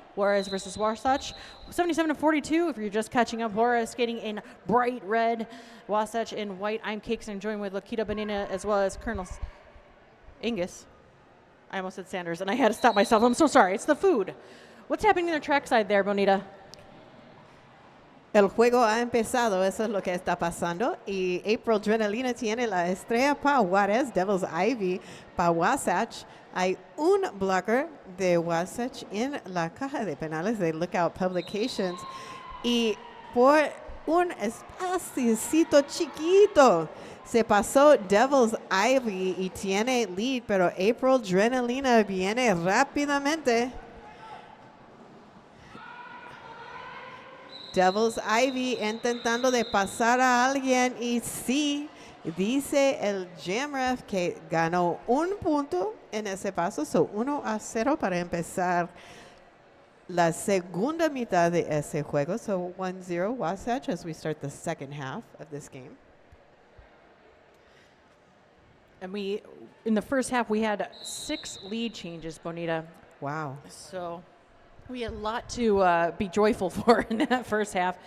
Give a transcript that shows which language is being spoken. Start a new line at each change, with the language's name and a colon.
English: Juarez versus Wasatch. 77-42 if you're just catching up. Juarez skating in bright red, Wasatch in white. I'm Cakes and I'm joined with Lakita Bonita as well as Colonel Angus. I almost said Sanders and I had to stop myself. I'm so sorry. It's the food. What's happening in the trackside there, Bonita?
Spanish: El juego ha empezado, eso es lo que está pasando. Y April Adrenalina tiene la estrella para Juarez, Devil's Ivy para Wasatch. Hay un blocker de Wasatch en la caja de penales de Lookout Publications. Y por un espacito chiquito se pasó Devil's Ivy y tiene lead, pero April Adrenalina viene rápidamente. Devil's Ivy intentando de pasar a alguien y sí, dice el Jam Ref que ganó un punto en ese paso, so 1-0 para empezar la segunda mitad de ese juego.
English: So 1-0 Wasatch as we start the second half of this game. And in the first half, we had 6 lead changes, Bonita. Wow. So we had a lot to be joyful for in that first half.